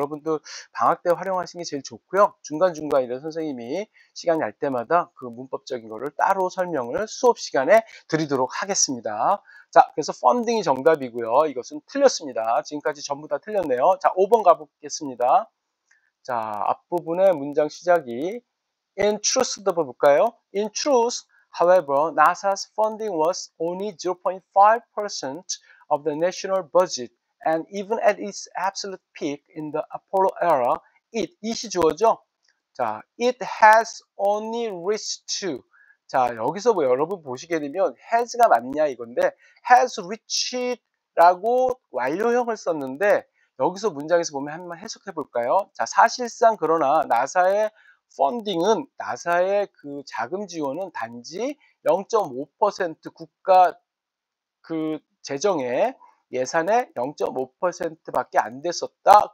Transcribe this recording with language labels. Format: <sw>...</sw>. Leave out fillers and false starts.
<ko>여러분들 방학 때 활용하시는 게 제일 좋고요. 중간중간 이런 선생님이 시간 날 때마다 그 문법적인 거를 따로 설명을 수업 시간에 드리도록 하겠습니다. 자, 그래서 funding이 정답이고요. 이것은 틀렸습니다. 지금까지 전부 다 틀렸네요. 자, 5번 가보겠습니다. 자, 앞부분의 문장 시작이 In truth부터 볼까요?</ko> <en>In truth, however, NASA's funding was only 0.5% of the national budget, and even at its absolute peak in the Apollo era, it이</en> <ko>주어죠?</ko> <en>자, it has only reached to.</en> <ko>자, 여기서 뭐 여러분 보시게 되면 has가 맞냐 이건데 has reached라고 완료형을 썼는데 여기서 문장에서 보면 한번 해석해 볼까요? 자, 사실상 그러나 나사의 펀딩은 나사의 그 자금 지원은 단지 0.5% 국가 그 재정의 예산의 0.5%밖에 안 됐었다.</ko>